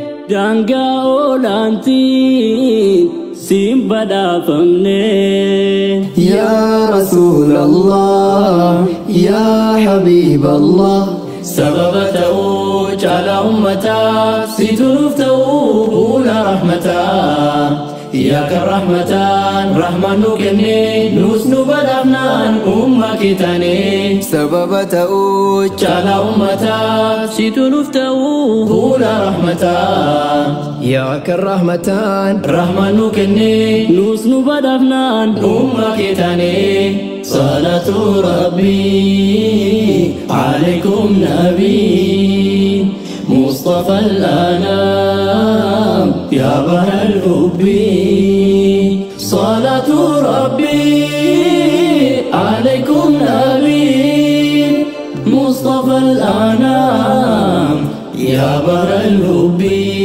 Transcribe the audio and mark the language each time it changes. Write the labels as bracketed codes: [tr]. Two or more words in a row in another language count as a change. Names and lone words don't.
[om] Daangaa olaantiin siin badhaafamne. [ar] يا رسول الله، يا حبيب الله. [om] Sababa ta'uu caala ummataa, situ nuuf ta'uu fuula rahmataa. Yaa kan rahmataan, rahmaan nu kenne, nus nu badhaafnaan, umma kee taane. Sababa ta'uu Caala ummataa, Situ nuuf ta'uu fuula rahmataa. Yaa kan rahmataan, Rahmaan nu kenne, nus nu badhaafnaan, umma kee taane. [ar] صلاة ربي عليكم نبي, مصطفى الأنام يا بحر الحب. صلاة ربي عليكم نبي مصطفى الأنام يا بحر الحب.